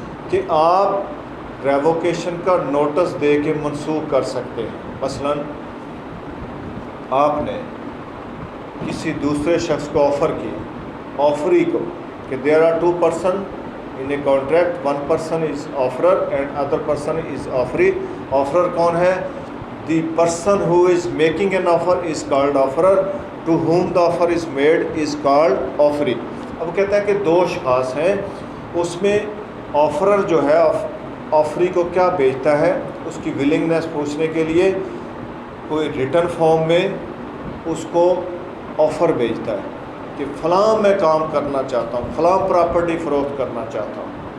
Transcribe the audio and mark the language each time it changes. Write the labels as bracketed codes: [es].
[ur] کہ آپ ریووکیشن کا نوٹس دے کے منسوخ کر سکتے ہیں. مثلا آپ نے کسی دوسرے شخص کو آفر کی، آفری کو، کہ [en] There are 2 person in a contract, 1 person is offerer and other person is offeree. Offerer [ur] کون ہے؟ [en] The person who is making an offer is called offerer, to whom the offer is made is called offeree. [ur] اب کہتا ہے کہ 2 اشخاص ہیں، اس میں offerer جو ہے آفری کو کیا بیچتا ہے؟ اس کی ولنگنیس پوچھنے کے لیے کوئی ریٹن فارم میں اس کو آفر بیچتا ہے کہ فلاں میں کام کرنا چاہتا ہوں، فلاں پراپرٹی فروخت کرنا چاہتا ہوں.